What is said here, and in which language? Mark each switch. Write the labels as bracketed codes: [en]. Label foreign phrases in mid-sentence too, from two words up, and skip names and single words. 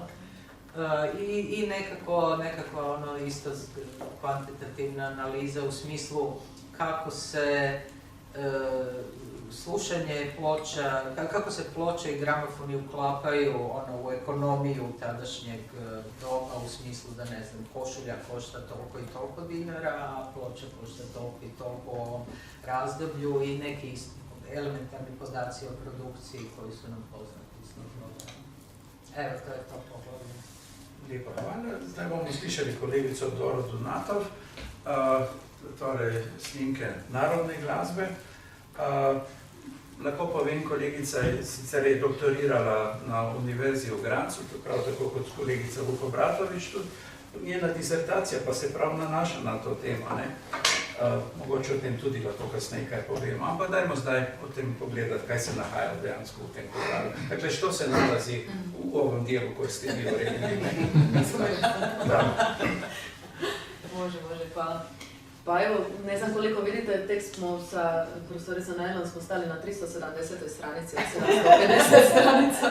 [hr] I nekako isto kvantitativna analiza u smislu kako se slušanje ploča, kako se ploče i gramofoni uklapaju u ekonomiju tadašnjeg doba u smislu da ne znam, košulja košta toliko i toliko dinara, a ploča košta toliko i toliko u ovom razdoblju i neki elementarni podaci o produkciji koji su nam poznati iz tog doba. Evo, to je to poglavlje. [sl] Lepo hvala. Zdaj bomo slišali kolegico Doroto Natov, torej snimke narodne glasbe. Lahko povem, kolegica je sicer doktorirala na Univerzi v Gradcu, prav tako kot kolegica Vuko Bratovič, tudi njena disertacija pa se prav nanaša na to temo. Mogoče o tem tudi lahko kasneje kaj povemo, ampak dajmo zdaj o tem pogledati, kaj se nahaja dejansko v tem poglavlju. [hr] Dakle, što se nalazi v ovom delu, ko ste vi uredili? Može, hvala. Pa evo, ne znam koliko vidite, tekst smo sa profesorica Najlon smo stali na 370. stranici od 750 stranica.